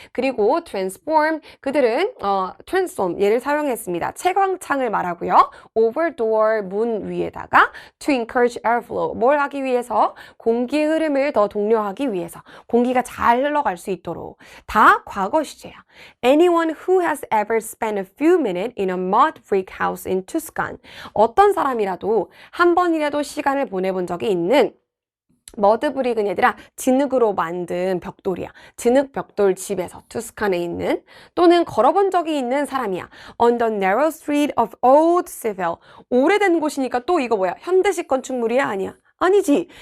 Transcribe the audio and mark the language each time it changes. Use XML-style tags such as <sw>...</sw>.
<ko>그리고 transform, 그들은 transform, 얘를 사용했습니다. 채광창을 말하고요.</ko> <en>over door,</en> <ko>문 위에다가</ko> <en>to encourage airflow,</en> <ko>뭘 하기 위해서? 공기의 흐름을 더 독려하기 위해서, 공기가 잘 흘러갈 수 있도록. 다 과거 시제야.</ko> <en>Anyone who has ever spent a few minutes in a mud brick house in Tuscan.</en> <ko>어떤 사람이라도 한 번이라도 시간을 보내본 적이 있는, 머드브릭은 얘들아 진흙으로 만든 벽돌이야. 진흙 벽돌 집에서 투스칸에 있는, 또는 걸어본 적이 있는 사람이야.</ko> <en>On the narrow street of old Seville.</en> <ko>오래된 곳이니까 또 이거 뭐야? 현대식 건축물이야? 아니야? 아니지.</ko>